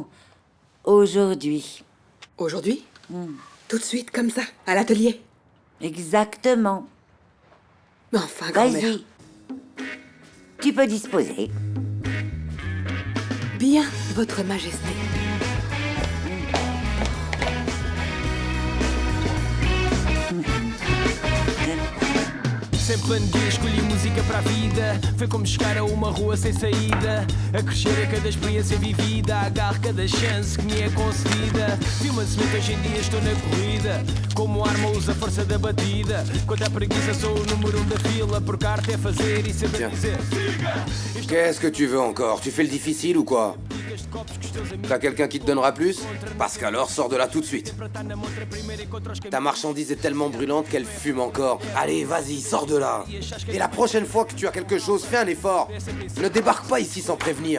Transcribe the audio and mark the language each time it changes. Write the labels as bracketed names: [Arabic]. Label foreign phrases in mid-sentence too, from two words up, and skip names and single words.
[French] Aujourd'hui. Aujourd'hui? Tout de suite, comme ça, à l'atelier? Exactement. Mais enfin, grand-mère. Vas-y. Tu peux disposer. Bien, votre majesté. [Portuguese] Sempre andei, escolhi música para a vida. Foi como chegar a uma rua sem saída. A crescer a cada experiência vivida. Agarro cada chance que me é concedida. Vi uma semente, hoje em dia estou na corrida. Como arma uso a força da batida. Quanto à preguiça sou o número 1 da fila. Por carta é fazer e saber dizer. [French] Qu'est-ce que tu veux encore? Tu fais le difficile ou quoi? T'as quelqu'un qui te donnera plus? Parce qu'alors, sors de là tout de suite. Ta marchandise est tellement brûlante qu'elle fume encore. Allez, vas-y, sors de là. Et la prochaine fois que tu as quelque chose, fais un effort. Ne débarque pas ici sans prévenir.